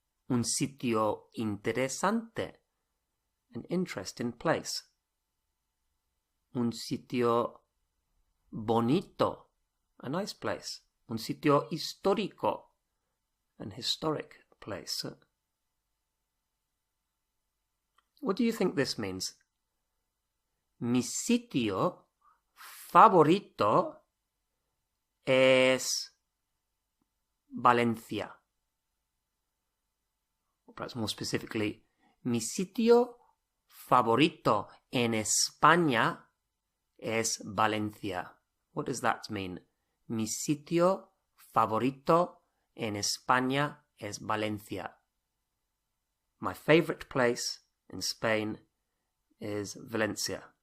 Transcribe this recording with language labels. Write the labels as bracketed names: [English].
[Spanish] Un sitio interesante, [English] an interesting place. [Spanish] Un sitio bonito, [English] a nice place. [Spanish] Un sitio histórico, [English] an historic place. What do you think this means? [Spanish] Mi sitio favorito es Valencia. [English] Or perhaps more specifically, [Spanish] mi sitio favorito en España es Valencia. [English] What does that mean? [Spanish] Mi sitio favorito en España es Valencia. [English] My favorite place in Spain is Valencia.